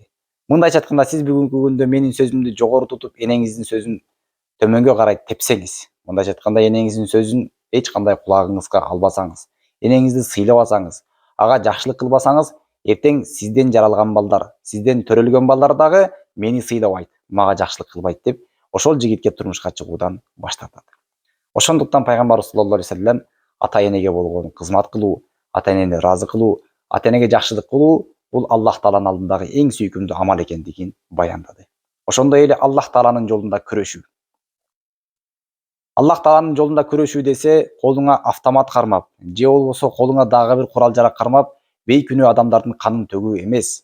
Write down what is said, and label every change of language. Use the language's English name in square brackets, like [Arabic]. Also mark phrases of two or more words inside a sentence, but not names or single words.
[Kyrgyz] Мындайча айтканда, сиз бүгүнкү күндө менин сөзүмдү жогору тутуп, энеңиздин сөзүн төмөнгө карай тепсеңиз, мындайча айтканда, энеңиздин сөзүн эч кандай кулагыңызга албасаңыз, энеңизди сыйлабасаңыз, ага жакшылык кылбасаңыз, эртең сизден жаралган балдар, сизден төрөлгөн балдар дагы мени сыйлабайт, мага жакшылык кылбайт деп ошол жигитке турмушка чыгуудан баш тартат. Ошондуктан пайгамбарыбыз [Arabic] صلى الله عليه وسلم [Kyrgyz] ата энеге болгон кызмат кылуу, ата энени ыраазы кылуу, ата энеге жакшылык кылуу бул Аллах тааланын алдындагы эң сүйкүмдүү амал экендигин баяндады. Ошондой эле Аллах тааланын жолунда күрөшүү. Аллах тааланын жолунда күрөшүү десе, колуңа автомат кармап, же болбосо колуңа дагы бир курал-жарак кармап, бейкүнөө адамдардын канын төгүү эмес.